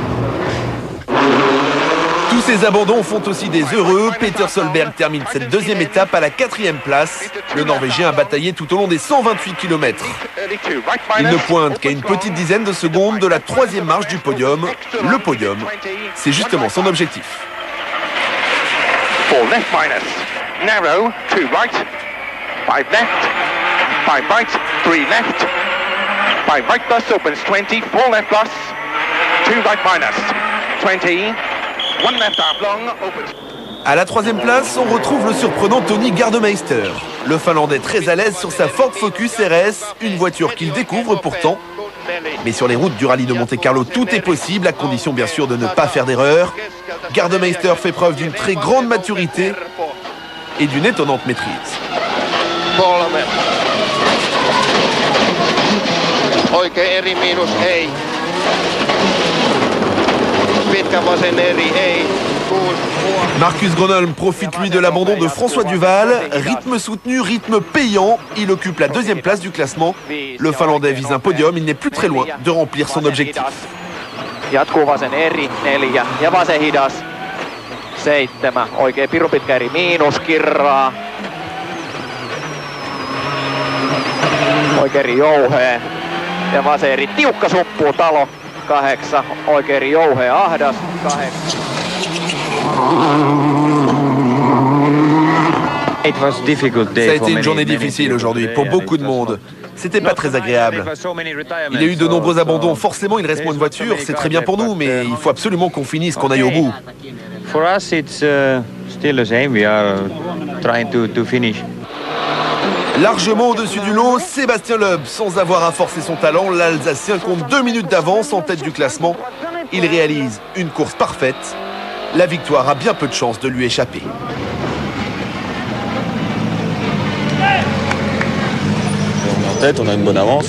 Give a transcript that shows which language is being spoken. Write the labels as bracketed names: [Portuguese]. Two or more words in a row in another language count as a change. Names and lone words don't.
[French] Tous ces abandons font aussi des heureux. Peter Solberg termine cette deuxième étape à la 4e place. Le Norvégien a bataillé tout au long des 128 km. Il ne pointe qu'à une petite dizaine de secondes de la 3e marche du podium. Le podium, c'est justement son objectif. [English] 4 left minus. Narrow, 2 right. 5 left. 5 right. 3 left. 5 right plus opens 20. 4 left plus. 2 right minus. 20. 1 left half long opens. [French] À la 3e place, on retrouve le surprenant Tony Gardemeister. Le Finlandais très à l'aise sur sa Ford Focus RS, une voiture qu'il découvre pourtant. Mais sur les routes du rallye de Monte-Carlo, tout est possible, à condition bien sûr de ne pas faire d'erreur. Gardemeister fait preuve d'une très grande maturité et d'une étonnante maîtrise. [Finnish] Oikein eri miinus ei. Pitkä vasen eri ei. [French] Marcus Gronholm profite lui de l'abandon de François Duval. Rythme soutenu, rythme payant. Il occupe la 2e place du classement. Le Finlandais vise un podium. Il n'est plus très loin de remplir son objectif. [Finnish] Jatkuu vasen eri 4 ja vasen hidas 7. Oikein piru pitkä eri miinuskirraa. Oikein eri jouhee ja vasen eri tiukka suppuu talo 8. Oikein eri jouhee ahdas 8. [French] Ça a été une journée difficile aujourd'hui pour beaucoup de monde. C'était pas très agréable. Il y a eu de nombreux abandons. Forcément, il reste moins de voitures. C'est très bien pour nous, mais il faut absolument qu'on finisse, qu'on aille au bout. [English] For us, it's still the same. We are trying to finish. [French] Largement au-dessus du lot, Sébastien Loeb, sans avoir à forcer son talent, l'Alsacien compte 2 minutes d'avance en tête du classement. Il réalise une course parfaite. La victoire a bien peu de chances de lui échapper. On a une bonne avance.